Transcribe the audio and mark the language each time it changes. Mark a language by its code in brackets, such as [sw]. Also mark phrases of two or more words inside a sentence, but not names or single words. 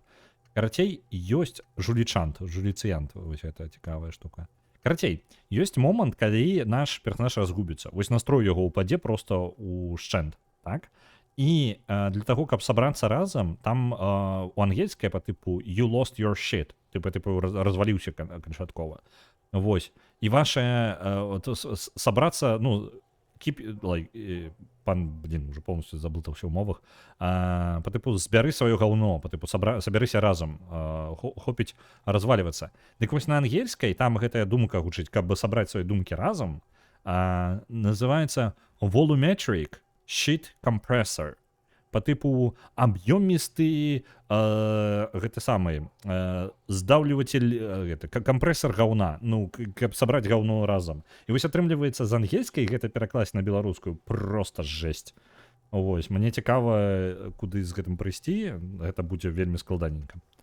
[be] Карацей, ёсць жулічант, жуліцыянт, вось гэта цікавая штука. Карацей, ёсць момант, калі наш персонаж разгубіцца. Вось настрой яго ўпадзе просто ў шчэнт, так? І для таго, каб сабрацца разам, там у ангельскай па тыпу [en] you lost your shit, [be] тыпу разваліўся канчаткова. Вось. І ваша сабрацца, ну, пан, [ru] блин, уже полностью [be] заблытаўся ў мовах, па тыпу збяры сваё гаўно, па тыпу сабярыся разам, хопіць развалівацца. Дык вось на ангельскай, там гэтая думка гучыць, каб сабраць свае думкі разам, называецца [en] volumetric sheet compressor. [be] Па тыпу аб'ёмісты гэты самы здаўліватель, кампрэсар гаўна, ну, каб сабраць гаўно разам. І вось атрымліваецца з ангельскай гэта перакласць на беларускую просто жэсць. Вось, мне цікава, куды з гэтым прыйсці, гэта будзе вельмі складаненька.